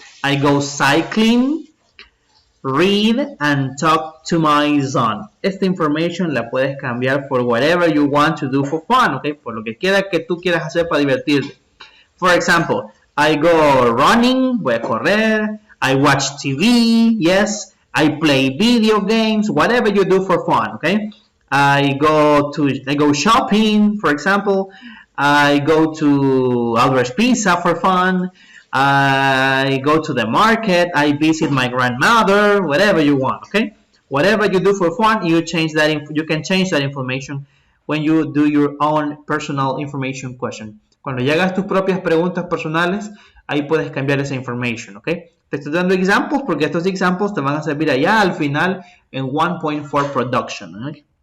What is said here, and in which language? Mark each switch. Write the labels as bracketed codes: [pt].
[en] I go cycling, read and talk to my son. [es] Esta information la puedes cambiar [en] for whatever you want to do for fun, okay? [es] Por lo que quiera que tú quieras hacer para divertirte. [en] For example, I go running, [es] voy a correr. [en] I watch TV, yes. I play video games, whatever you do for fun, okay? I go shopping, for example. I go to Alvarez Pizza for fun. I go to the market, I visit my grandmother, whatever you want, okay? Whatever you do for fun, you can change that information when you do your own personal information question. [es] Cuando llegas tus propias preguntas personales, ahí puedes cambiar esa information, ¿ok? Te estoy dando examples porque estos examples te van a servir allá al final en 1.4 production, ¿ok?